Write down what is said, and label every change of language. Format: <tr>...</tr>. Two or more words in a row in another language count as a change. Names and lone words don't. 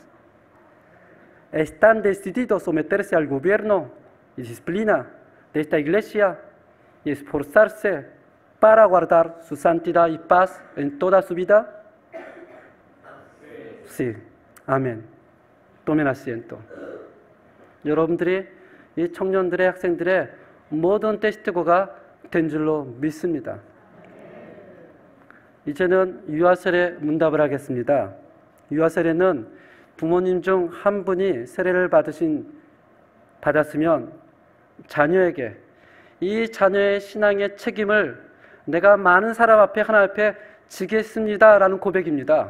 <es>¿Están decididos a someterse al gobierno y disciplina de esta iglesia y esforzarse para guardar su santidad y paz en toda su vida? Sí. 아멘. tomen asiento.</es> <ko>여러분들이 이 청년들의 학생들의 모든 테스트고가 된 줄로 믿습니다. 이제는 유아세례 문답을 하겠습니다. 유아세례는 부모님 중 한 분이 세례를 받았으면 자녀에게 이 자녀의 신앙의 책임을 내가 많은 사람 앞에 하나님 앞에 지겠습니다라는 고백입니다.</ko>